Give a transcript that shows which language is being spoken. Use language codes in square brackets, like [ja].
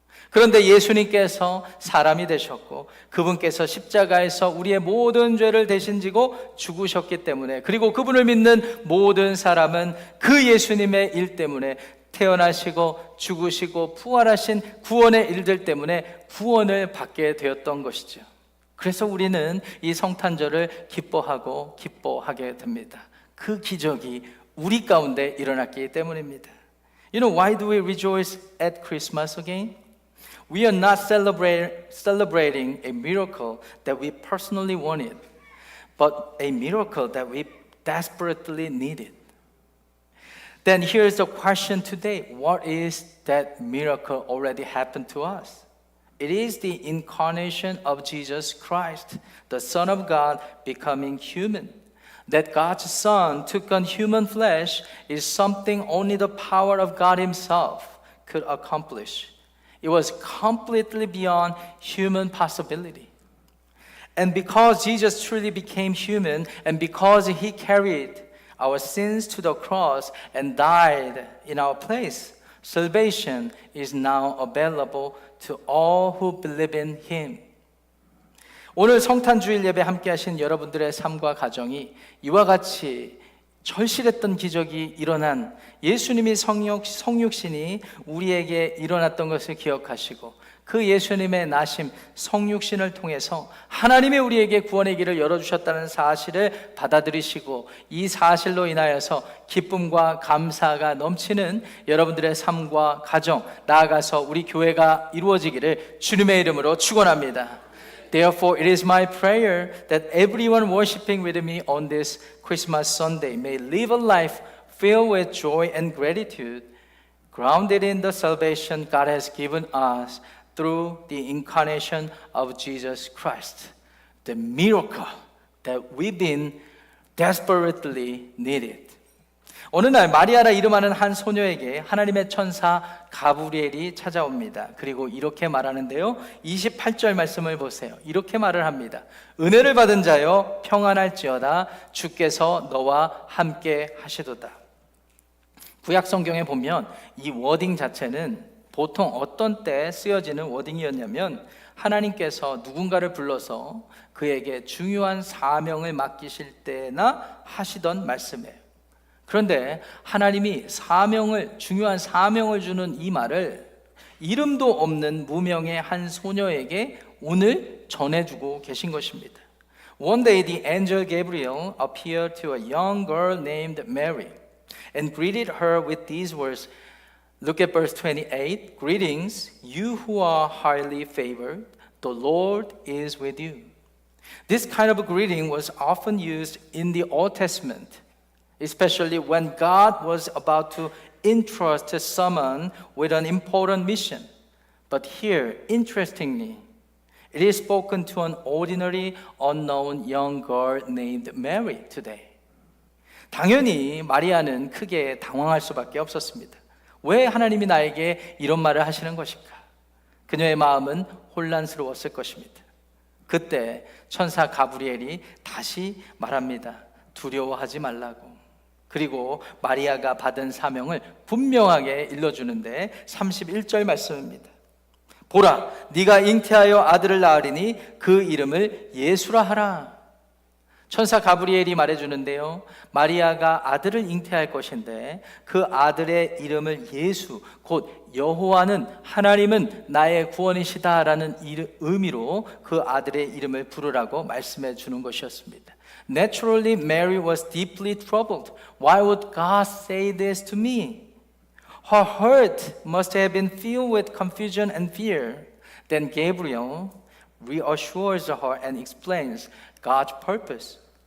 [ko] 그런데 예수님께서 사람이 되셨고 그분께서 십자가에서 우리의 모든 죄를 대신 지고 죽으셨기 때문에, 그리고 그분을 믿는 모든 사람은 그 예수님의 일 때문에, 태어나시고 죽으시고 부활하신 구원의 일들 때문에 구원을 받게 되었던 것이죠. 그래서 우리는 이 성탄절을 기뻐하게 됩니다. 그 기적이 우리 가운데 일어났기 때문입니다. [en] You know, why do we rejoice at Christmas again? We are not celebrating a miracle that we personally wanted, but a miracle that we desperately needed. Then here's the question today. What is that miracle already happened to us? It is the incarnation of Jesus Christ, the Son of God becoming human. That God's Son took on human flesh is something only the power of God Himself could accomplish. It was completely beyond human possibility. And because Jesus truly became human, and because He carried our sins to the cross and died in our place, salvation is now available to all who believe in Him. [ko] 오늘 성탄주일 예배 함께 하신 여러분들의 삶과 가정이 이와 같이 절실했던 기적이 일어난, 예수님이 성육신이 우리에게 일어났던 것을 기억하시고 그 예수님의 나심, 성육신을 통해서 하나님이 우리에게 구원의 길을 열어주셨다는 사실을 받아들이시고 이 사실로 인하여서 기쁨과 감사가 넘치는 여러분들의 삶과 가정, 나아가서 우리 교회가 이루어지기를 주님의 이름으로 축원합니다. [en] Therefore, it is my prayer that everyone worshiping with me on this Christmas Sunday may live a life filled with joy and gratitude, grounded in the salvation God has given us through the incarnation of Jesus Christ, the miracle that we've been desperately needed. [ko] 어느 날 마리아라 이름하는 한 소녀에게 하나님의 천사 가브리엘이 찾아옵니다. 그리고 이렇게 말하는데요, 28절 말씀을 보세요. 이렇게 말을 합니다. 은혜를 받은 자여 평안할지어다, 주께서 너와 함께 하시도다. 구약 성경에 보면 이 워딩 자체는 보통 어떤 때 쓰여지는 워딩이었냐면, 하나님께서 누군가를 불러서 그에게 중요한 사명을 맡기실 때나 하시던 말씀이에요. 그런데 하나님이 중요한 사명을 주는 이 말을 이름도 없는 무명의 한 소녀에게 오늘 전해주고 계신 것입니다. [en] One day the angel Gabriel appeared to a young girl named Mary and greeted her with these words. Look at verse 28. Greetings, you who are highly favored. The Lord is with you. This kind of greeting was often used in the Old Testament, especially when God was about to entrust someone with an important mission. But here, interestingly, it is spoken to an ordinary, unknown young girl named Mary today. [ko] 당연히 마리아는 크게 당황할 수밖에 없었습니다. 왜 하나님이 나에게 이런 말을 하시는 것일까? 그녀의 마음은 혼란스러웠을 것입니다. 그때 천사 가브리엘이 다시 말합니다. 두려워하지 말라고. 그리고 마리아가 받은 사명을 분명하게 일러주는데 31절 말씀입니다. 보라, 네가 잉태하여 아들을 낳으리니 그 이름을 예수라 하라. 천사 가브리엘이 말해주는데요, 마리아가 아들을 잉태할 것인데 그 아들의 이름을 예수, 곧 여호와는, 하나님은 나의 구원이시다라는 의미로 그 아들의 이름을 부르라고 말씀해 주는 것이었습니다. [en] Naturally, Mary was deeply troubled. Why would God say this to me? Her heart must have been filled with confusion and fear. Then Gabriel reassures her and explains God's purpose.